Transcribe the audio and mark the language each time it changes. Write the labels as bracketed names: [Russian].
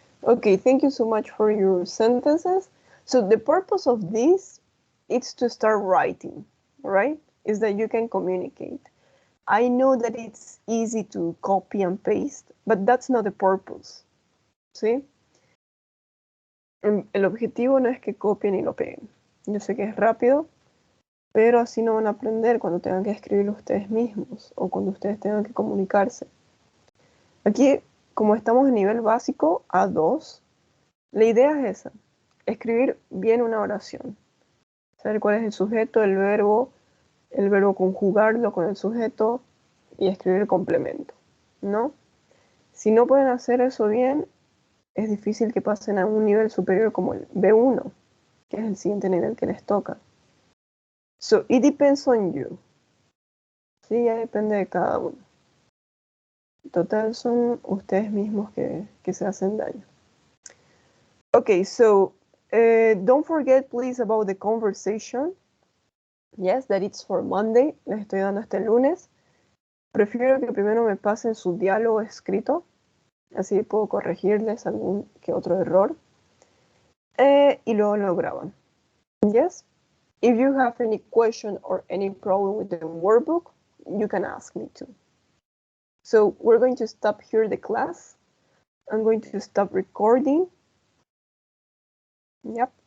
[English] Okay, thank you so much for your sentences. So the purpose of this is to start writing, right? Is that you can communicate. I know that it's easy to copy and paste, but that's not the purpose, [Spanish] ¿sí? El objetivo no es que copien y lo peguen. Yo sé que es rápido, pero así no van a aprender cuando tengan que escribirlo ustedes mismos o cuando ustedes tengan que comunicarse. Aquí, como estamos en nivel básico, A2, la idea es esa, escribir bien una oración. Saber cuál es el sujeto, el verbo conjugarlo con el sujeto y escribir el complemento, ¿no? Si no pueden hacer eso bien, es difícil que pasen a un nivel superior como el B1, que es el siguiente nivel que les toca. [English] So, it depends on you. [Spanish] Sí, ya depende de cada uno. Total, son ustedes mismos que se hacen daño. [English] Okay, so don't forget, please, about the conversation. Yes, that it's for Monday. [Spanish] Les estoy dando hasta el lunes. Prefiero que primero me pasen su diálogo escrito. Así puedo corregirles algún que otro error. Y luego lo graban. [English] Yes? If you have any question or any problem with the workbook, you can ask me too. So we're going to stop here the class. I'm going to stop recording. Yep.